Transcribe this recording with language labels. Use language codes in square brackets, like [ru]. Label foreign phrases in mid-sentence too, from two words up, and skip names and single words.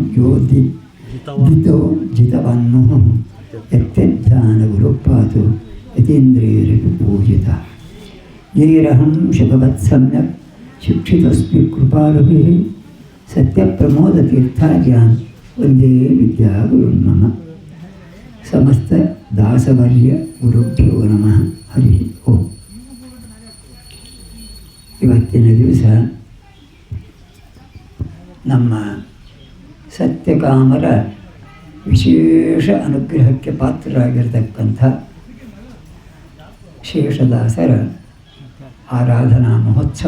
[sa] यो दितो जितवन्नुः यत्यध्यानगुरुपातु यतीन्द्रियरिपु पूजितः यैरहं शुभवत् सम्यक् शिक्षितोस्मि कृपाळुभिः सत्यप्रमोदतीर्थार्यान् वन्दे विद्यागुरुं मम समस्त दासवर्य गुरुभ्यो नमः हरि ओं. [kn] ಇವತ್ತಿನ ದಿವಸ ನಮ್ಮ ಸತ್ಯಕಾಮರ ವಿಶೇಷ ಅನುಗ್ರಹಕ್ಕೆ ಪಾತ್ರರಾಗಿರ್ತಕ್ಕಂಥ ಶೇಷದಾಸರ ಆರಾಧನಾ ಮಹೋತ್ಸವ.